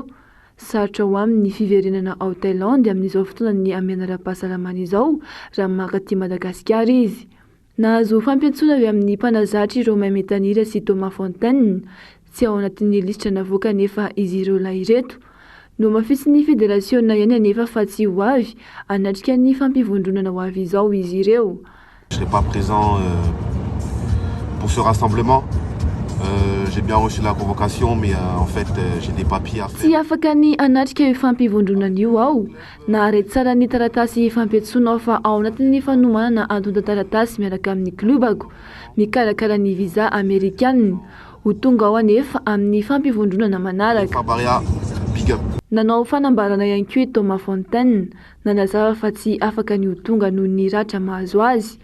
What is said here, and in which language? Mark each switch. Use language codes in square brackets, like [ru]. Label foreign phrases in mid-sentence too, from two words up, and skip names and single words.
[mg] Sarotra ho amin'ny fiverenana ao Thailande amin'izao fotoana ny amianara-pahasalamana izao raha makaty Madagasikara izy. Nahazo fampiantsoana avy amin'ny mpanazatra Romain Metanira sy Thomas Fontaine tsy ao anatin'ny lisitra navoaka nefa izy ireo lahy ireto. No mafisy ny federasiona ihany anefa fa tsy ho avy anatrika ny fampivondronana ho avy izao izy ireo. [fr] Je serai pas présent pour ce rassemblement. J'ai bien reçu la convocation, mais en fait, j'ai des papiers à faire. [mg] Tsy afaka ny anatrika io fampivondronana io ao. Nahareto tsara ny taratasy fampiantsoana fa ao anatin'ny fanomanana antota taratasy miaraka amin'ny klubako mikarakara ny visa amerikanina ho tonga ao anefa amin'ny fampivondronana manaraka. Nanao fanambarana ihany koa Thomas Fontaine nanazava fa tsy afaka ny ho tonga noho ny ratra mahazo azy.